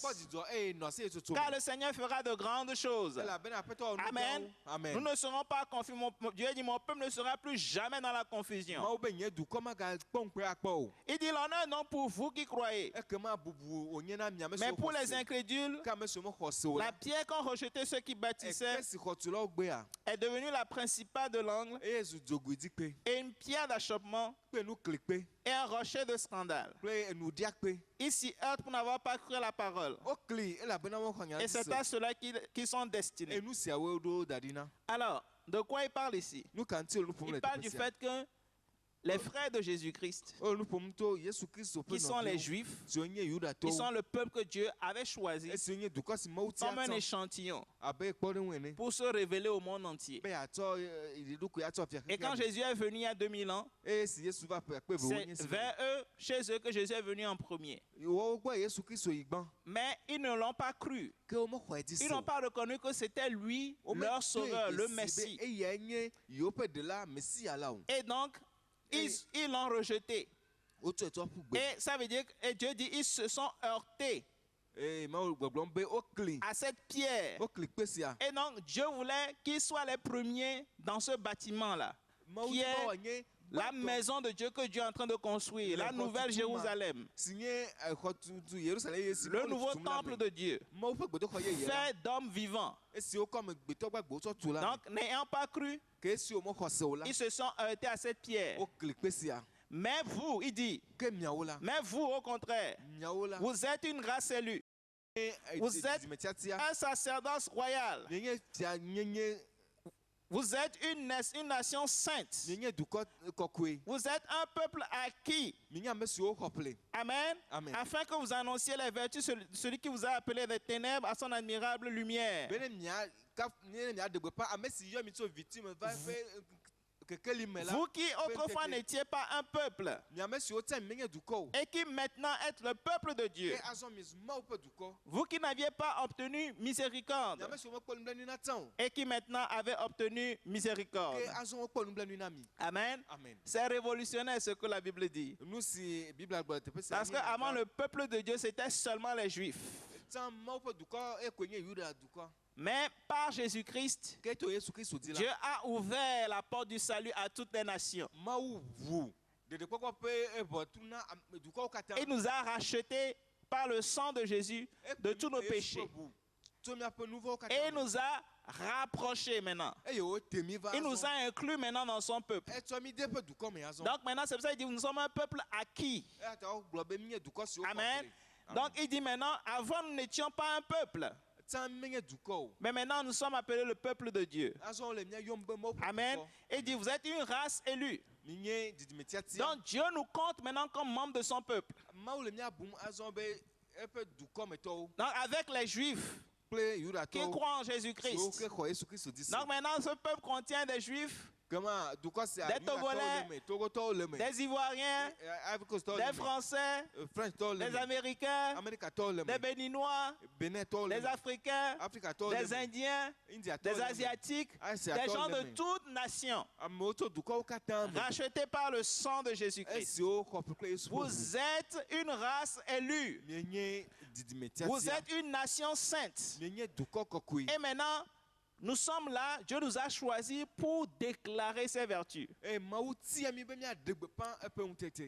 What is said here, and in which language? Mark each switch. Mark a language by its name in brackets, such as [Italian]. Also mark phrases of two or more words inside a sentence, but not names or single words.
[Ewe] kpɔ dzidzɔ eye nɔ se tutu [French] Car le Seigneur fera de grandes choses. [Ewe] elabena aƒetɔ wɔ nu [French] Amen. [Ewe] gãwo. [French] Amen. Nous ne serons pas confus. Dieu dit, mon peuple ne sera plus jamais dans la confusion. [Ewe] Mawu be nye dukɔ magakpɔ ŋukpe akpɔ o [French] Il dit, l'honneur non pour vous qui croyez, [Ewe] ekema bubu wònye na miame [French] mais [Ewe] siwo [French] pour les [Ewe] xɔ se [French] incrédules, [Ewe] ke ame siwo mexɔ se o [French] la [Ewe] la [French] pierre qu'ont rejeté ceux qui bâtissaient [Ewe] ekpe si xɔtulawo gbea [French] est devenue la principale de l'angle [Ewe] eye zu dzogoedzikpe [French] et une pierre d'achoppement [Ewe] kple nuklikpe [French] et un rocher de scandale. [Ewe] kple enudiakpe [French] Ils s'y heurtent pour n'avoir pas cru à la parole. [Ewe] wokli elabena woxɔ nya [French] Et [Ewe] di [French] c'est [Ewe] se [French] à cela qui sont destinés. [Ewe] enu siawo ɖo da ɖi na [French] Alors, de quoi il parle ici? [Ewe] nu ka ŋuti olu ƒom [French] Il [Ewe] le [French] parle [Ewe] teƒe [French] du [Ewe] sia [French] fait que les frères de Jésus-Christ, [Ewe] olu ƒom to Yesu Kristo ƒe [French] qui sont les [Ewe] nɔviwo [French] Juifs, [Ewe] siwo nye [French] qui [Ewe] Yudatɔwo [French] sont le peuple que Dieu avait choisi [Ewe] esiwo nye dukɔ si Mawu tia [French] comme un [Ewe] tsɔ [French] échantillon [Ewe] abe kpɔɖeŋu ene [French] pour se révéler au monde entier. [Ewe] be yeatsɔ ɖiɖokui atsɔ fia [French] Et quand [Ewe] xexea me. [French] Jésus est venu il y a 2000 ans, [Ewe] eye si Yesu va ƒe akpe evewo nye [French] c'est [Ewe] si [French] vers eux, chez eux, que Jésus est venu en premier. [Ewe] wɔwo gbɔ Yesu Kristo yi gbɔ [French] Mais ils ne l'ont pas cru. [Ewe] ke womexɔe dzi [French] Ils [Ewe] se [French] n'ont [Ewe] o [French] pas reconnu que c'était lui, leur sauveur, le Messie. [Ewe] eyae nye yewo ƒe ɖela Mesia la o [French] Et donc, ils l'ont rejeté. [Ewe] wotsɔe tsɔ ƒu gbe [French] Et ça veut dire, et Dieu dit, ils se sont heurtés [Ewe] eye Mawu gbɔgblɔm be wokli [French] à cette pierre. [Ewe] wokli kpe sia [French] Et donc, Dieu voulait qu'ils soient les premiers dans ce bâtiment-là, [Ewe] Mawu [French] qui [Ewe] di be [French] est [Ewe] wòanye [French] la [Ewe] gbãtɔ [French] maison de Dieu que Dieu est en train de construire, la nouvelle Jérusalem, [Ewe] si nye xɔtutu Yerusalem ye si [French] le [Ewe] wole [French] nouveau [Ewe] tutum la [French] temple [Ewe] me. [French] de Dieu, [Ewe] Mawu ƒe gbedoxɔ yeye la [French] fait d'hommes vivants. [Ewe] esiwo kɔ amegbetɔ gbagbewo tsɔ tu la me. [French] Donc, n'ayant pas cru, [Ewe] ke esiwo mexɔ se o la [French] ils se sont heurtés à cette pierre. [Ewe] wokli kpe sia [French] Mais vous, il dit, [Ewe] ke miawo la [French] mais vous, au contraire, [Ewe] miawo la [French] vous êtes une race élue, vous êtes [Ewe] dzidzimetsiatsia [French] un sacerdoce royal, [Ewe] mienye fia mienye [French] vous êtes une nation sainte, [Ewe] mienye dukɔ kɔkɔe [French] vous êtes un peuple acquis. [Ewe] mienye ame siwo xɔ ƒle [French] Amen. [Ewe] Amen. [French] Afin que vous annonciez les vertus de celui qui vous a appelé des ténèbres à son admirable lumière. [Ewe] bene miaɖe gbeƒã ame si yɔ mi tso vitime va ƒe kekeli me la [French] Vous qui autrefois n'étiez pas un peuple [Ewe] miame siwo tia mi menye dukɔ o [French] et qui maintenant êtes le peuple de Dieu. [Ewe] ke azɔ mi zu Mawu ƒe dukɔ [French] Vous qui n'aviez pas obtenu miséricorde [Ewe] miame siwo mekpɔ nublanui na tsã o [French] et qui maintenant avez obtenu miséricorde. [Ewe] ke azɔ wokpɔ nublanui na mi [French] Amen. [Ewe] amen [French] C'est révolutionnaire ce que la Bible dit. [Ewe] nu si Biblia gblɔ le teƒe sia [French] Parce qu'avant le peuple de Dieu, c'était seulement les Juifs. [Ewe] tsã Mawu ƒe dukɔ ekoe nye Yuda dukɔ [French] Mais par Jésus-Christ, [Ewe] ke to Yesu Kristo di [French] Dieu [Ewe] la [French] a ouvert la porte du salut à toutes les nations. [Ewe] Mawu ʋu ɖeɖekpɔkpɔ ƒe eʋɔtu na dukɔwo katã [French] Il nous a rachetés par le sang de Jésus de tous nos péchés. [Ewe] tso miaƒe nu vɔwo [French] Et il [Ewe] katã [French] nous a rapprochés maintenant. [Ewe] eye wote mi va [French] Il nous [Ewe] azɔ [French] a inclus maintenant dans son peuple. [Ewe] etsɔ mi de ƒe dukɔ me azɔ [French] Donc maintenant, c'est pour ça qu'il dit, nous sommes un peuple acquis. [Ewe] eya ta wogblɔ be mi nye dukɔ siwo xɔ [French] Amen. [Ewe] ƒle. [French] Donc il dit maintenant, avant nous n'étions pas un peuple. [Ewe] tsã menye dukɔ o [French] Mais maintenant, nous sommes appelés le peuple de Dieu. [Ewe] azɔ wole mia yɔm be Mawu ƒe [French] Amen. [Ewe] dukɔ [French] Et il dit, vous êtes une race élue. [Ewe] mi nye dzidzimetsiatsia [French] Donc Dieu nous compte maintenant comme membres de son peuple. [Ewe] Mawu le mia bum azɔ be eƒe dukɔmetɔwo [French] Donc avec les Juifs [Ewe] kple [French] qui [Ewe] Yudatɔwo [French] croient en [Ewe] siwo [French] Jésus-Christ. [Ewe] ke xɔ Yesu Kristo di se [French] Donc maintenant, ce peuple contient des Juifs, [Ewe] kema dukɔ sia [French] Des [Ewe] Yudatɔwo [French] Togolais, [Ewe] le me Togotɔwo le me [French] des Ivoiriens, [Ewe] Ivory Coastɔwo [French] des [Ewe] le me [French] Français, [Ewe] Frenchtɔwo le [French] des [Ewe] me [French] Américains, [Ewe] Amerikatɔwo le [French] des [Ewe] me [French] Béninois, [Ewe] Benetɔwo le [French] des [Ewe] me [French] Africains, [Ewe] Afrikatɔwo le [French] des [Ewe] me [French] Indiens, [Ewe] Indiatɔwo [French] des [Ewe] le me [French] Asiatiques, des [Ewe] Asiatɔwo [French] gens [Ewe] le [French] de [Ewe] me [French] toutes nations, [Ewe] amewo tso dukɔwo katã me [French] rachetés par le sang de Jésus-Christ. [Ewe] esiwo xɔ ƒe kple Yesu ƒe ʋu. [French] Vous êtes une race élue. [Ewe] mienye [French] Vous [Ewe] dzidzimetsiatsia [French] êtes une nation sainte. [Ewe] mienye dukɔ kɔkɔe [French] Et maintenant, nous sommes là, Dieu nous a choisis pour déclarer ses vertus. [Ewe] eye Mawu tia mi be miaɖe gbeƒã eƒe ŋutete